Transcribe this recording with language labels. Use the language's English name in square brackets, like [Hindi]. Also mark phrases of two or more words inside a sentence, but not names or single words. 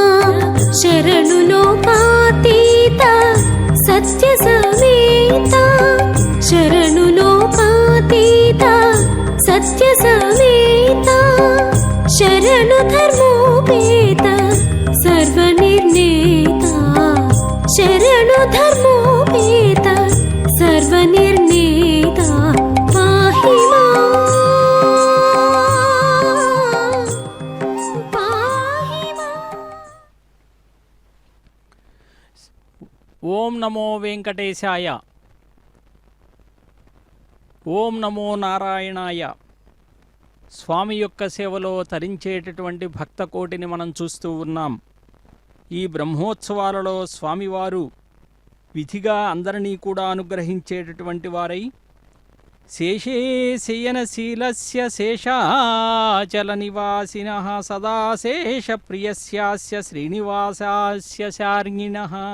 [Sanskrit] शरणु लोकातीत सत्य समेत शरणु लोकातीत सत्य समेत शरणु धर्मोपेत सर्वनिर्णेता शरणु धर्मोपेत सर्वनिर्णेता पाहि मां ఓం నమో వెంకటేశాయ. ఓం నమో నారాయణాయ. [Telugu] స్వామి యొక్క సేవలో తరించేటటువంటి భక్త కోటిని మనం చూస్తూ ఉన్నాం. ఈ బ్రహ్మోత్సవాలలో స్వామివారు విధిగా అందరినీ కూడా అనుగ్రహించేటటువంటి వారై [Sanskrit] శేషే శయనశీలస్య శేషాచల నివాసినః సదా శేష ప్రియస్యాస్య శ్రీనివాసాస్య శార్ంగిణః.